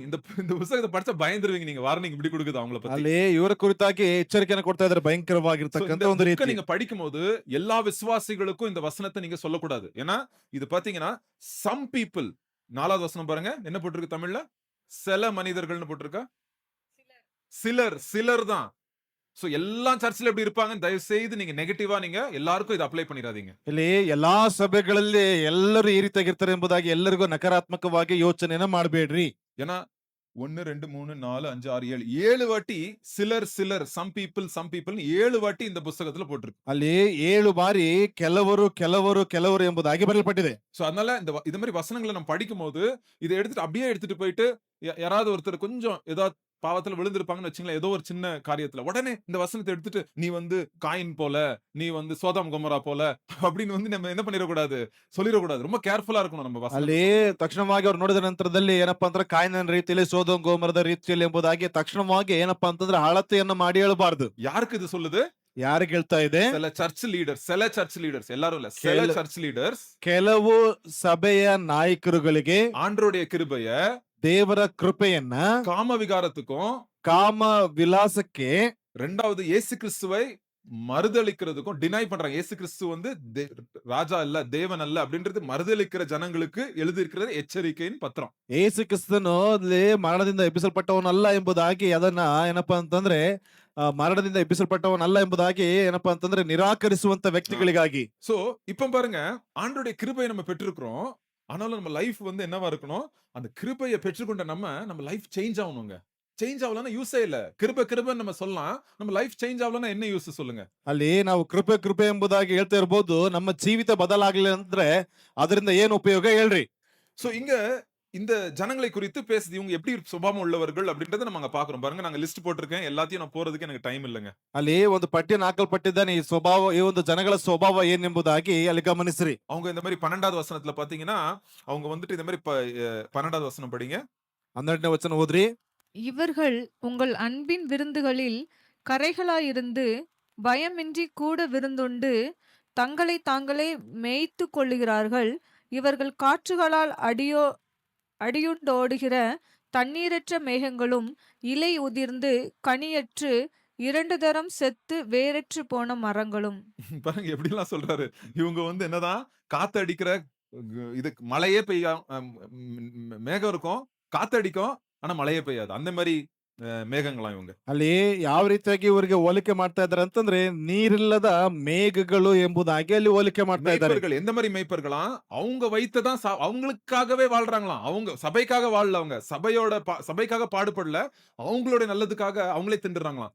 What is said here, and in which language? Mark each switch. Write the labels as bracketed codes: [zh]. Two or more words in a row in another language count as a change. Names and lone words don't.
[ta] இந்த புத்தகத்தை படிச்சா பயந்துருவீங்க நீங்க. வார்னிங் இப்படி கொடுக்குது அவங்கள பத்தி. [kn] ಅಲ್ಲಿ ಇವರ ಕುರಿತಾಗಿ ಎಚ್ಚರಿಕೆಯನ್ನು ಕೊಡ್ತಾ ಇದ್ದಾರೆ, So, ಭಯಂಕರವಾಗಿರ್ತಕ್ಕಂಥ [ta] இந்த [kn] ಒಂದು [ta] புக்க [kn] ರೀತಿ. [ta] நீங்க படிக்கும்போது எல்லா விசுவாசிகளுக்கும் இந்த வசனத்தை நீங்க சொல்லக்கூடாது. ஏன்னா இது பாத்தீங்கன்னா [en] some people [ta] 4வது வசனம் பாருங்க. என்ன போட்டிருக்கு தமிழ்ல? சில மனிதர்கள்னு போட்டிருக்கா? சிலர் தான். சோ எல்லா சர்ச்ல எப்படி இருப்பாங்க? தயவு செய்து நீங்க நெகட்டிவா நீங்க எல்லாருக்கும் இத அப்ளை பண்ணிராதீங்க. [kn] ಇಲ್ಲಿ ಎಲ್ಲಾ ಸಭೆಗಳಲ್ಲಿ ಎಲ್ಲರೂ ಈ ರೀತಿಯಾಗಿರ್ತಾರೆ ಎಂಬುದಾಗಿ ಎಲ್ಲರಿಗೂ ನಕಾರಾತ್ಮಕವಾಗಿ ಯೋಚನೆಯನ್ನ ಮಾಡಬೇಡ್ರಿ. [ta] ஏன்னா 1 2 3 4 5 6 7 7 வாட்டி சிலர் [en] some people [ta] 7 வாட்டி இந்த புத்தகத்துல போட்டிருக்கு. [kn] ಅಲ್ಲಿ 7 ಬಾರಿ ಕೆಲವರು ಎಂಬುದಾಗಿ ಬರೆಯಲ್ಪಟ್ಟಿದೆ. [ta] சோ அதனால இந்த மாதிரி வசனங்களை நம்ம படிக்கும்போது இதை எடுத்துட்டு போயிட்டு யாராவது ஒருத்தர் கொஞ்சம் ஏதாவது பாவத்துல விழுந்திருப்பாங்கன்னு வச்சுங்களேன், ஏதோ ஒரு சின்ன காரியத்துல உடனே இந்த வசனத்தை எடுத்துட்டு நீ வந்து காயின் போல, நீ வந்து சோதம் கொமரா போல அப்படின்னு வந்து நம்ம என்ன பண்ணிடக்கூடாது, சொல்லிடக்கூடாது. ரொம்ப கேர்ஃபுல்லா இருக்கணும் நம்ம வசனம். [kn] ಅಲ್ಲಿ ತಕ್ಷಣವಾಗಿ ಅವ್ರು ನೋಡಿದ ನಂತರದಲ್ಲಿ ಏನಪ್ಪಾ ಅಂದ್ರೆ ಕಾಯಿನ ರೀತಿಯಲ್ಲಿ ಸೋದೋಮ್ ಗೋಮರದ ರೀತಿಯಲ್ಲಿ ಎಂಬುದಾಗಿ ತಕ್ಷಣವಾಗಿ ಏನಪ್ಪಾ ಅಂತಂದ್ರೆ ಅಳತೆಯನ್ನ ಮಾಡಿ ಹೇಳಬಾರ್ದು. [ta] யாருக்கு இது சொல்லுது? [kn] ಯಾರಿಗೆ ಹೇಳ್ತಾ ಇದೆ? [ta] சில [en] church leaders [ta] எல்லாரும் இல்ல, சில [en] church leaders. [kn] ಕೆಲವು ಸಭೆಯ ನಾಯಕರುಗಳಿಗೆ [ta] ஆண்டவருடைய கிருபைய [kn] ದೇವರ ಕೃಪೆಯನ್ನ [ta] காம விகாரத்துக்கும் [kn] ಕಾಮ ವಿಲಾಸಕ್ಕೆ [ta] ரெண்டாவது இயேசு கிறிஸ்துவை மறுதலிக்கிறதுக்கும் டினை பண்றாங்க. இயேசு கிறிஸ்து வந்து ராஜா இல்ல, தேவன் அல்ல அப்படின்றது மறுதலிக்கிற ஜனங்களுக்கு எழுதியிருக்கிறது எச்சரிக்கையின் பத்திரம். [kn] ಯೇಸು ಕ್ರಿಸ್ತನು ಅಲ್ಲಿ ಮರಣದಿಂದ ಎಬ್ಬಿಸಲ್ಪಟ್ಟವನಲ್ಲ ಎಂಬುದಾಗಿ ಅದನ್ನ ಏನಪ್ಪಾ ಅಂತಂದ್ರೆ ಮರಣದಿಂದ ಎಬ್ಬಿಸಲ್ಪಟ್ಟವನಲ್ಲ ಎಂಬುದಾಗಿ ಏನಪ್ಪಾ ಅಂತಂದ್ರೆ ನಿರಾಕರಿಸುವಂತ ವ್ಯಕ್ತಿಗಳಿಗಾಗಿ. [ta] சோ இப்ப பாருங்க, ஆண்டவருடைய கிருபையை நம்ம பெற்றிருக்கிறோம். ஆனாலும் நம்ம லைஃப் வந்து என்னவா இருக்கணும்? அந்த கிருபையை பெற்றுக்கொண்ட நம்ம [en] life change [ta] ஆகணுங்க. சேஞ்ச் ஆகலன்னா யூஸே இல்ல. கிருபைன்னு நம்ம சொல்லலாம். நம்ம [en] life change [ta] ஆகலன்னா என்ன யூஸ் சொல்லுங்க? [kn] ಅಲ್ಲಿ ನಾವು ಕೃಪೆ ಎಂಬುದಾಗಿ ಹೇಳ್ತಾ ಇರ್ಬೋದು, ನಮ್ಮ ಜೀವಿತ ಬದಲಾಗ್ಲಿಲ್ಲ ಅಂದ್ರೆ ಅದರಿಂದ ಏನು ಉಪಯೋಗ ಹೇಳ್ರಿ. [ta] சோ இங்க இந்த ஜனங்களை குறித்து பேசுது. இவங்க எப்படி சுபாவம் உள்ளவர்கள் அப்படின்றத நம்ம அங்க பாக்குறோம். பாருங்க, நாங்க லிஸ்ட் போட்டிருக்கேன். எல்லாத்தையும் நான் போறதுக்கு எனக்கு டைம் இல்லைங்க. [kn] ಅಲ್ಲಿ ಒಂದು ಪಟ್ಟಿಯನ್ನು ಹಾಕಲ್ಪಟ್ಟಿದ್ದಾನೆ. ಈ ಸ್ವಭಾವ, ಈ ಒಂದು ಜನಗಳ ಸ್ವಭಾವ ಏನೆಂಬುದಾಗಿ ಅಲ್ಲಿ ಗಮನಿಸ್ರಿ. [ta] அவங்க இந்த மாதிரி 12வது வசனத்துல பாத்தீங்கன்னா, அவங்க வந்துட்டு இந்த மாதிரி 12வது வசனம் படிங்க. [kn] 12ನೇ ವಚನ ಓದ್ರಿ. [ta] இவர்கள் உங்கள் அன்பின் விருந்துகளில் கரைகளாயிருந்து பயமின்றி கூட விருந்துண்டு தங்களை தாங்களே மேய்த்து கொள்ளுகிறார்கள். இவர்கள் காற்றுகளால் அடியுண்டோடுகிற தண்ணீரற்ற மேகங்களும் இலை உதிர்ந்து கனியற்று 2 தரம் செத்து வேரற்று போன மரங்களும். பாருங்க எப்படி எல்லாம் சொல்றாரு. இவங்க வந்து என்னதான் காத்து அடிக்கிற இது மழையே பெய்யா, மேகம் இருக்கும், காத்து அடிக்கும், ஆனா மழையே பெய்யாது. அந்த மாதிரி மேகங்களா இவங்க. [kn] ಅಲ್ಲಿ ಯಾವ ರೀತಿಯಾಗಿ ಇವರಿಗೆ ಹೋಲಿಕೆ ಮಾಡ್ತಾ ಇದ್ದಾರೆ ಅಂತಂದ್ರೆ ನೀರಿಲ್ಲದ ಮೇಘಗಳು ಎಂಬುದಾಗಿ ಅಲ್ಲಿ ಹೋಲಿಕೆ ಮಾಡ್ತಾ ಇದ್ದಾರೆ. [ta] மேய்ப்பர்கள் எந்த மாதிரி மேய்ப்பர்களா? அவங்க வைத்ததான் அவங்களுக்காகவே வாழ்றாங்களாம். அவங்க சபைக்காக வாழல, அவங்க சபைக்காக பாடுபடல, அவங்களுடைய நல்லதுக்காக அவங்களே தின்றுறாங்களாம்.